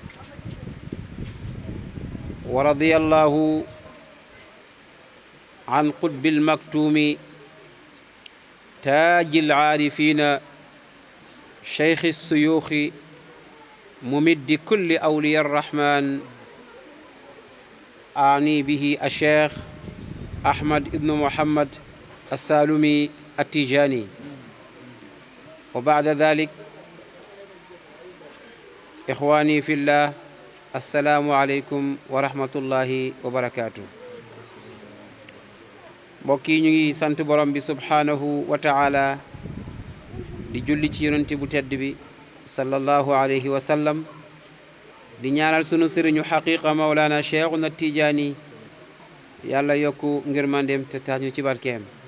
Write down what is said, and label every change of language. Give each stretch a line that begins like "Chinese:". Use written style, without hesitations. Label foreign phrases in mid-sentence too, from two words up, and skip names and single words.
Arabic: ورضي الله عن قطب المكتوم تاج العارفين شيخ الشيوخ ممد كل أولياء الرحمن أعني به الشيخ أحمد بن محمد السالمي التيجاني. وبعد ذلك إخواني في الله السلام عليكم ورحمة الله وبركاته.
Wolof: mbokk yi ñu ngi sant borom bi
Arabic: سبحانه وتعالى
Wolof: di julli ci yonent bu tedd bi
Arabic: صلى الله عليه وسلم
Wolof: di ñaanal sunu sëriñu xaqiqa
Arabic: مولانا شيخنا التيجاني
Wolof: yàlla yokku ngërmandeem te tax ñu ci barkeem.